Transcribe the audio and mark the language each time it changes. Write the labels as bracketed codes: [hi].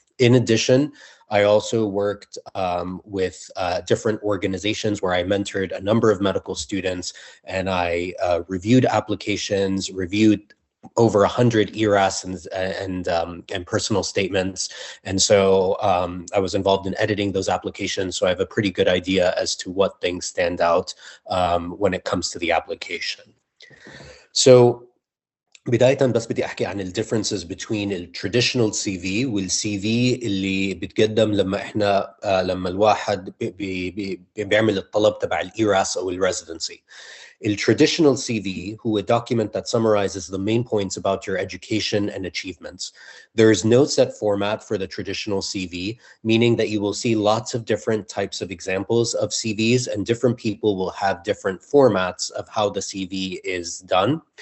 [en] In addition, I also worked with different organizations where I mentored a number of medical students, and I reviewed applications, reviewed over 100 ERAS and personal statements. And so I was involved in editing those applications, so I have a pretty good idea as to what things stand out when it comes to the application. [ar] So بداية بس بدي أحكي عن [en] differences between traditional CV [ar] والCV اللي بتقدم لما الواحد بيعمل الطلب تبع الإيراس أو الريزيدنسي. [en] Traditional CV هو a document that summarizes the main points about your education and achievements. There is no set format for the traditional CV, meaning that you will see lots of different types of examples of CVs, and different people will have different formats of how the CV is done.